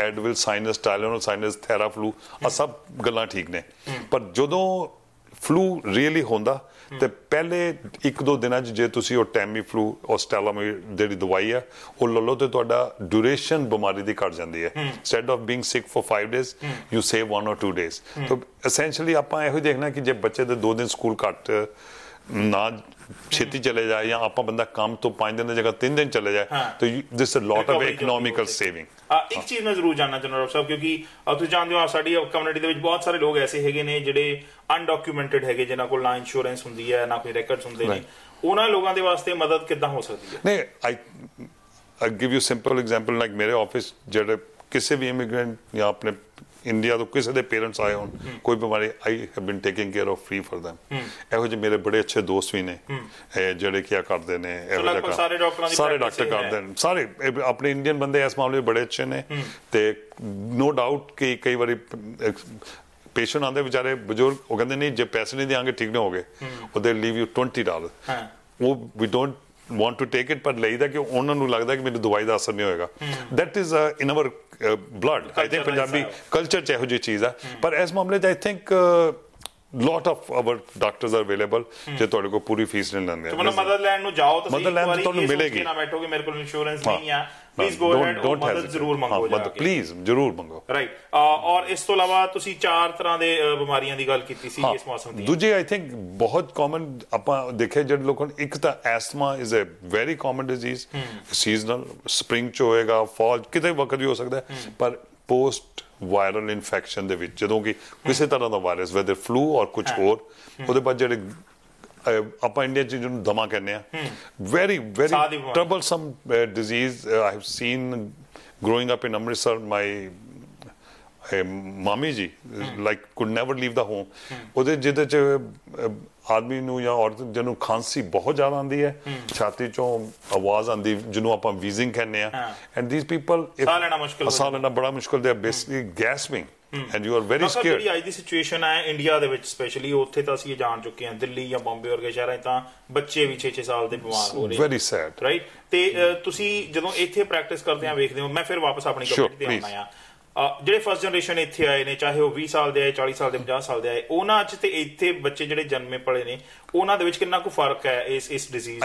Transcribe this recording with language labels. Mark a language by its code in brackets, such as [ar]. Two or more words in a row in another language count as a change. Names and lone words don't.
[pa] ਐਡਵਿਲ, ਸਾਈਨਸ, ਟਾਇਲੋਨਲ ਸਾਈਨਸ, ਥੈਰਾਫਲੂ, ਆ ਸਭ ਗੱਲਾਂ ਠੀਕ ਨੇ। ਪਰ ਜਦੋਂ [en] flu really [pa] ਹੁੰਦਾ ਤੇ ਪਹਿਲੇ 1-2 ਦਿਨਾਂ 'ਚ ਜੇ ਤੁਸੀਂ ਉਹ ਟੈਮੀ ਫਲੂ, ਔਸਟੈਲਾਮਾਈਡ ਜਿਹੜੀ ਦਵਾਈ ਹੈ ਉਹ ਲੈ ਲਓ ਤੇ ਤੁਹਾਡਾ ਡਿਊਰੇਸ਼ਨ ਬਿਮਾਰੀ ਦੀ ਘੱਟ ਜਾਂਦੀ ਹੈ। [en] instead of being sick for 5 days you save 1 or 2 days. [pa] ਤਾਂ ਐਸੈਂਸ਼ੀਅਲੀ ਆਪਾਂ ਇਹੋ ਦੇਖਣਾ ਕਿ ਜੇ ਬੱਚੇ ਦੇ 2 ਦਿਨ ਸਕੂਲ ਘੱਟ ਨਾ ਛੇਤੀ ਚਲੇ ਜਾਏ ਜਾਂ ਆਪਾਂ ਬੰਦਾ ਕੰਮ ਤੋਂ 5 ਦਿਨ ਦੀ ਜਗ੍ਹਾ 3 ਦਿਨ ਚਲੇ ਜਾਏ ਤਾਂ [en] this a lot of economical saving. [pa] ਇੱਕ ਚੀਜ਼ ਮੈਂ ਜ਼ਰੂਰ ਜਾਣਨਾ ਚਾਹੁੰਦਾ ਡਾਕਟਰ ਸਾਹਿਬ, ਕਿਉਂਕਿ ਤੁਸੀਂ ਜਾਣਦੇ ਹੋ ਸਾਡੀ ਕਮਿਊਨਿਟੀ ਦੇ ਵਿੱਚ ਬਹੁਤ ਸਾਰੇ ਲੋਕ ਐਸੇ ਹੈਗੇ ਨੇ ਜਿਹੜੇ ਅਨਡਾਕੂਮੈਂਟਡ ਹੈਗੇ, ਜਿਨ੍ਹਾਂ ਕੋਲ ਨਾ ਇੰਸ਼ੋਰੈਂਸ ਹੁੰਦੀ ਹੈ, ਨਾ ਕੋਈ ਰੈਕਰਡਸ ਹੁੰਦੇ ਨੇ, ਉਹਨਾਂ ਲੋਕਾਂ ਦੇ ਵਾਸਤੇ ਮਦਦ ਕਿੱਦਾਂ ਹੋ ਸਕਦੀ ਹੈ? ਨਹੀਂ, [en] I give you simple example, like [pa] ਮੇਰੇ ਆਫਿਸ ਜਿਹੜੇ ਕਿਸੇ ਵੀ ਇਮੀਗ੍ਰੈਂਟ ਜਾਂ ਆਪਣੇ ਇੰਡੀਆ ਤੋਂ ਕਿਸੇ ਦੇ ਪੇਰੈਂਟਸ ਆਏ ਹੋਣ ਕੋਈ ਬਿਮਾਰੀ, [en] I have been taking care of free for them. [pa] ਇਹੋ ਜਿਹੇ ਮੇਰੇ ਬੜੇ ਅੱਛੇ ਦੋਸਤ ਵੀ ਨੇ ਜਿਹੜੇ ਕੀ ਕਰਦੇ ਨੇ, ਇਹੋ ਜਿਹਾ ਸਾਰੇ ਡਾਕਟਰ ਕਰਦੇ ਨੇ, ਸਾਰੇ ਆਪਣੇ ਇੰਡੀਅਨ ਬੰਦੇ ਇਸ ਮਾਮਲੇ ਬੜੇ ਅੱਛੇ ਨੇ। ਤੇ [en] no doubt [pa] ਕਿ ਕਈ ਵਾਰੀ ਪੇਸ਼ੈਂਟ ਆਉਂਦੇ ਵਿਚਾਰੇ ਬਜ਼ੁਰਗ, ਉਹ ਕਹਿੰਦੇ ਨਹੀਂ ਜੇ ਪੈਸੇ ਨਹੀਂ ਦਿਆਂਗੇ ਠੀਕ ਨਹੀਂ ਹੋਗੇ, ਉਹ [en] they leave you $20, [pa] ਉਹ ਵੀ [en] don't want to take it, [pa] ਪਰ ਲਈਦਾ ਕਿ ਉਹਨਾਂ ਨੂੰ ਲੱਗਦਾ ਕਿ ਮੈਨੂੰ ਦਵਾਈ ਦਾ ਅਸਰ ਨਹੀਂ ਹੋਏਗਾ। [en] that is in our blood, I think [pa] ਪੰਜਾਬੀ ਕਲਚਰ 'ਚ ਇਹੋ ਜਿਹੀ ਚੀਜ਼ ਆ। ਪਰ ਇਸ ਮਾਮਲੇ 'ਚ [en] I think lot of our doctors are available [pa] ਜੇ ਤੁਹਾਡੇ ਕੋਲ ਪੂਰੀ ਫੀਸ ਨਹੀਂ ਲੈਂਦੇ। ਮਦਦ ਲੈਣ ਨੂੰ ਜਾਓ ਤਾਂ ਮਦਦ ਲੈਣ ਤੁਹਾਨੂੰ ਮਿਲੇਗੀ, ਨਾ ਬੈਠੋ ਕਿ ਮੇਰੇ ਕੋਲ ਇੰਸ਼ੋਰੈਂਸ ਨਹੀਂ ਆ, [en] please go ahead, [pa] ਮਦਦ ਜ਼ਰੂਰ ਮੰਗੋ ਜਾ ਕੇ, ਪਲੀਜ਼ ਜ਼ਰੂਰ ਮੰਗੋ। ਰਾਈਟ। ਔਰ ਇਸ ਤੋਂ ਇਲਾਵਾ ਤੁਸੀਂ 4 ਤਰ੍ਹਾਂ ਦੇ ਬਿਮਾਰੀਆਂ ਦੀ ਗੱਲ ਕੀਤੀ ਸੀ ਇਸ ਮੌਸਮ ਦੀ। ਦੂਜੇ [en] I think [pa] ਬਹੁਤ ਕਾਮਨ ਆਪਾਂ ਦੇਖਿਆ ਜਿਹੜੇ ਲੋਕਾਂ ਨੂੰ, ਇੱਕ ਤਾਂ [en] asthma is a very common disease, [pa] ਸੀਜ਼ਨਲ, ਸਪ੍ਰਿੰਗ 'ਚ ਹੋਏਗਾ, ਫਾਲ ਕਿਤੇ ਵਕਤ ਵੀ ਹੋ ਸਕਦਾ, ਪਰ [en] post viral infection [pa] ਦੇ ਵਿੱਚ ਜਦੋਂ ਕਿ ਕਿਸੇ ਤਰ੍ਹਾਂ ਦਾ ਵਾਇਰਸ, [en] whether flu [pa] ਔਰ ਕੁਝ ਹੋਰ, ਉਹਦੇ ਬਾਅਦ ਜਿਹੜੇ ਆਪਾਂ ਇੰਡੀਆ 'ਚ ਜਿਹਨੂੰ ਦਮਾ ਕਹਿੰਦੇ ਆ, [en] very very troublesome disease. I have seen growing up in Amritsar, my [pa] ਮਾਮੀ ਜੀ [en] like could never leave the home. [pa] ਉਹਦੇ ਜਿਹਦੇ 'ਚ ਆਦਮੀ ਨੂੰ ਜਾਂ ਔਰਤ ਜਿਹਨੂੰ ਖਾਂਸੀ ਬਹੁਤ ਜ਼ਿਆਦਾ ਆਉਂਦੀ ਹੈ, ਛਾਤੀ 'ਚੋਂ ਆਵਾਜ਼ ਆਉਂਦੀ ਜਿਹਨੂੰ ਆਪਾਂ ਵੀਜ਼ਿੰਗ ਕਹਿੰਦੇ ਆ, [en] and these people [pa] ਸਾਹ ਲੈਣਾ ਬੜਾ ਮੁਸ਼ਕਿਲ, [en] they basically gasping and you are very scared. [pa] ਜਿਹੜੀ ਅੱਜ ਦੀ ਸਿਚੁਏਸ਼ਨ ਹੈ ਇੰਡੀਆ ਦੇ ਵਿੱਚ ਸਪੈਸ਼ਲੀ, ਉੱਥੇ ਤਾਂ ਅਸੀਂ ਜਾਣ ਚੁੱਕੇ ਹਾਂ, ਦਿੱਲੀ ਜਾਂ ਬੰਬੇ ਵਰਗੇ ਸ਼ਹਿਰਾਂ 'ਚ ਤਾਂ ਬੱਚੇ ਵੀ 6-6 ਸਾਲ ਦੇ ਬਿਮਾਰ ਹੋ ਰਹੇ, [en] very sad, [pa] ਰਾਈਟ। ਤੇ ਤੁਸੀਂ ਜਦੋਂ ਇੱਥੇ ਪ੍ਰੈਕਟਿਸ ਕਰਦੇ ਆ ਵੇਖਦੇ ਹੋ, ਮੈਂ ਫਿਰ ਵਾਪਸ ਆਪਣੀ ਕਮਿਊਨਿਟੀ ਤੇ ਆਉਣਾ ਆ, ਜਿਹੜੇ [en] first generation [pa] ਇੱਥੇ ਆਏ ਨੇ, ਚਾਹੇ ਉਹ 20 ਸਾਲ ਦੇ ਆਏ, 40 ਸਾਲ ਦੇ, 50 ਸਾਲ ਦੇ ਆਏ, ਉਹਨਾਂ 'ਚ ਤੇ ਇੱਥੇ ਬੱਚੇ ਜਿਹੜੇ ਜਨਮੇ ਪਲੇ ਨੇ, ਉਹਨਾਂ ਦੇ ਵਿੱਚ ਕਿੰਨਾ ਕੁ ਫਰਕ ਹੈ ਇਸ ਡਿਜ਼ੀਜ਼?